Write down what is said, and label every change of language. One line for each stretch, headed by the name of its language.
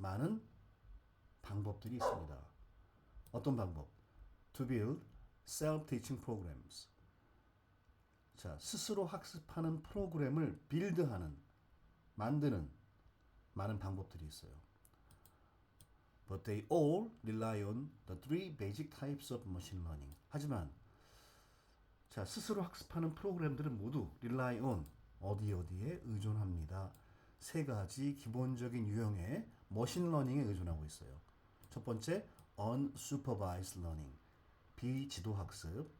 Korean: 많은 방법들이 있습니다. 어떤 방법?
English: To build self-teaching programs.
Korean: 자, 스스로 학습하는 프로그램을 빌드하는, 만드는 많은 방법들이 있어요.
English: But they all rely on the three basic types of machine learning.
Korean: 하지만 자, 스스로 학습하는 프로그램들은 모두 rely on 어디에 의존합니다. 세 가지 기본적인 유형의 머신 러닝에 의존하고 있어요. 첫 번째, unsupervised learning, 비지도 학습.